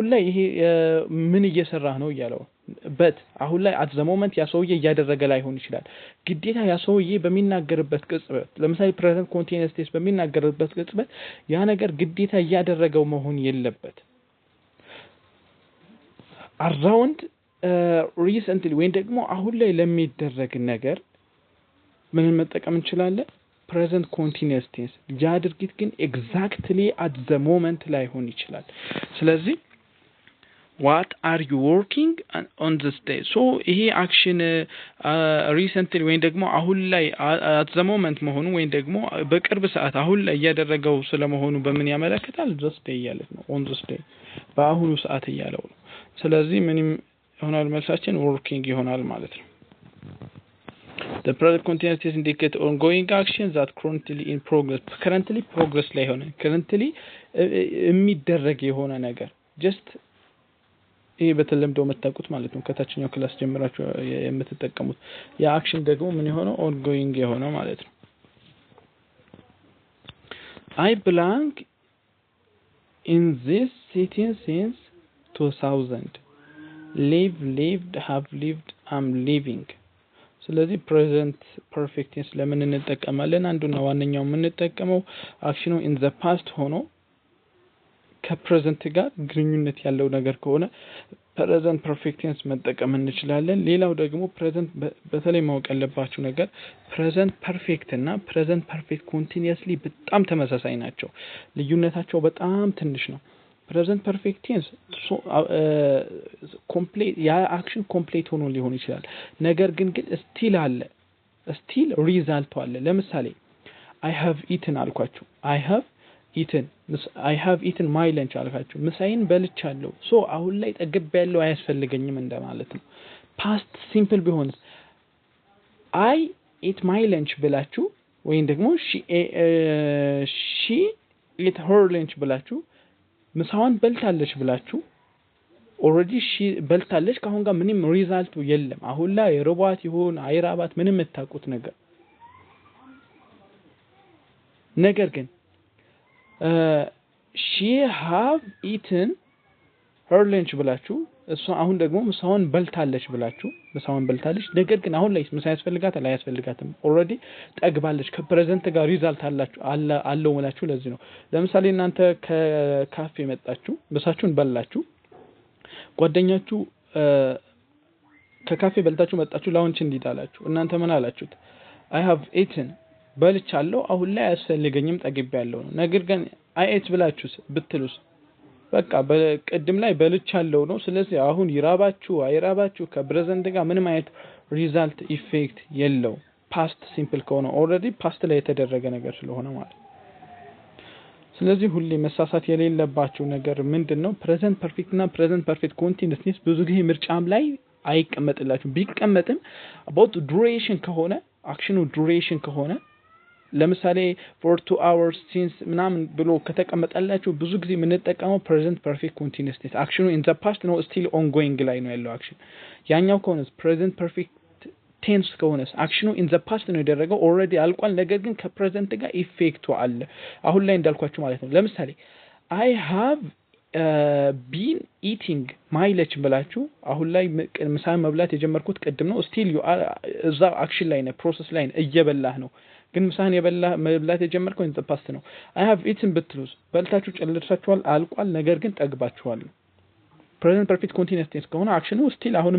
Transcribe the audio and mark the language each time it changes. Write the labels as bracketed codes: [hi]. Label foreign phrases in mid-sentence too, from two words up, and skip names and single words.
[am] ላይ ይሄ ምን እየሰራህ ነው እያለው በት አሁን ላይ [en] at the moment [am] ያ ሰውዬ እያደረገ ላይሆን ይችላል። ግዴታ ያ ሰውዬ በሚናገርበት ቅጽበት ለምሳሌ [en] present continuous tense [am] በሚናገርበት ቅጽበት ያ ነገር ግዴታ እያደረገው መሆን የለበት። [en] around recently [am] ወይም ደግሞ አሁን ላይ ለሚደረግ ነገር ምን መጠቀም እንችላለን? [en] present continuous tense። [am] ያ ድርጊት ግን [en] exactly at the moment [am] ላይሆን ይችላል። ስለዚህ [en] what are you working on this day? [am] so ይሄ [en] action recently [am] ወይም ደግሞ አሁን ላይ [en] at the moment [am] መሆኑ ወይም ደግሞ በቅርብ ሰዓት አሁን ላይ እያደረገው ስለመሆኑ በምን ያመለክታል? [en] this day [am] እያለት ነው። [en] on this day [am] በአሁኑ ሰዓት እያለው ነው። ስለዚህ ምንም ይሆናል መልሳችን [en] working [am] ይሆናል ማለት ነው። [en] the present continuous tense indicates ongoing action that currently in progress. currently progress [am] ላይ ሆነ currently የሚደረግ የሆነ ነገር just ይሄ በተለምዶ መታቁት ማለት ነው። ከታችኛው ክላስ ጀምራችሁ የምትጠቀሙት ያ አክሽን ደግሞ ምን ይሆነው ongoing የሆነ ማለት ነው። [en] I belong in this city since 2000 live lived have lived I'm living ስለዚህ present perfect tense [am] ለምን እንጠቀማለን አንዱና ዋነኛው የምንጠቀመው አክሽኑ [en] in the past [am] ሆኖ ከፕሬዘንት ጋር ግንኙነት ያለው ነገር ከሆነ [en] present perfect [am] tense መጠቀም እንችላለን ሌላው ደግሞ present በተለይ ማወቅ ያለባችሁ ነገር [en] present perfect [am] እና [en] present perfect continuously [am] በጣም ተመሳሳይ ናቸው ልዩነታቸው በጣም ትንሽ ነው [en] present perfect tense complete [am] ያ [en] action complete [am] ሆኖ ሊሆን ይችላል ነገር ግን still አለ [en] still result [am] አለ ለምሳሌ [en] I have eaten [am] አልኳችሁ [en] I have eaten my lunch [am] አልኳችሁ ምሳዬን በልቻለሁ ሶ አሁን ላይ ጠግቤያለሁ አያስፈልገኝም እንደማለት ነው [en] past simple [am] ቢሆን [en] I ate my lunch [am] ብላችሁ ወይም ደግሞ [en] she ate her lunch [am] ብላችሁ ምሳዋን በልታለች ብላችሁ [en] already she [am] በልታለች ካሁን ጋር ምንም ሪዛልቱ የለም አሁን ላይ ሮባት ይሁን አይራባት ምንም የምታውቁት ነገር ግን [en] she have eaten her lunch [am] ብላችሁ እሷ አሁን ደግሞ ምሳዋን በልታለች ብላችሁ ምሳዋን በልታለች ነገር ግን አሁን ላይ ምሳ ያስፈልጋታል አያስፈልጋትም already ጠግባለች ከፕሬዘንት ጋር ሪዛልት አለው ማለት ለዚህ ነው ለምሳሌ እናንተ ከካፌ መጣችሁ ምሳችሁን በላችሁ ጓደኛችሁ ከካፌ በልታችሁ መጣችሁ ላውንች እንዲጣላችሁ እናንተ ምን አላችሁት [en] I have eaten [am] በልቻለሁ አሁን ላይ አያስፈልገኝም ጠግቤያለሁ ነው ነገር ግን [en] I ate [am] ብላችሁስ ብትሉስ በቃ በቀድም ላይ በልቻለሁ ነው ስለዚህ አሁን ይራባችሁ አይራባችሁ ከፕሬዘንት ጋር ምንም አይነት [en] result effect [am] የለው [en] past simple [am] ከሆነ [en] already past [am] ላይ የተደረገ ነገር ስለሆነ ማለት ስለዚህ ሁሌ መሳሳት የሌለባችሁ ነገር ምንድነው [en] present perfect [am] እና [en] present perfect continuous [am] ብዙ ጊዜ ምርጫም ላይ አይቀመጥላችሁ ቢቀመጥም [en] about duration [am] ከሆነ አክሽኑ duration ከሆነ ለምሳሌ [en] for 2 hours since [am] ምናምን ብሎ ከተቀመጠላችሁ ብዙ ጊዜ የምንጠቀመው [en] present perfect continuous tense [am] አክሽኑ [en] in the past [am] ነው [en] still ongoing [am] ላይ ነው ያለው አክሽን ያኛው ከሆነ [en] present perfect tense [am] ከሆነ አክሽኑ [en] in the past [am] ነው ያደረገው already አልቋል ነገር ግን ከፕሬዘንት ጋር ኢፌክቱ አለ አሁን ላይ እንዳልኳችሁ ማለት ነው ለምሳሌ [en] I have been eating my lunch [am] ብላችሁ አሁን ላይ ምሳ መብላት የጀመርኩት ቀድም ነው [en] still you are [am] እዛ አክሽን ላይ ነው ፕሮሰስ ላይ ነው እየበላህ ነው ግን ምሳን መብላት የጀመርከው [en] in the past [am] ነው [en] I have eaten [am] ብትሉስ በልታችሁ ጨርሳችኋል አልቋል ነገር ግን ጠግባችኋል [en] present perfect continuous tense [am] ከሆነ አክሽኑ still አሁንም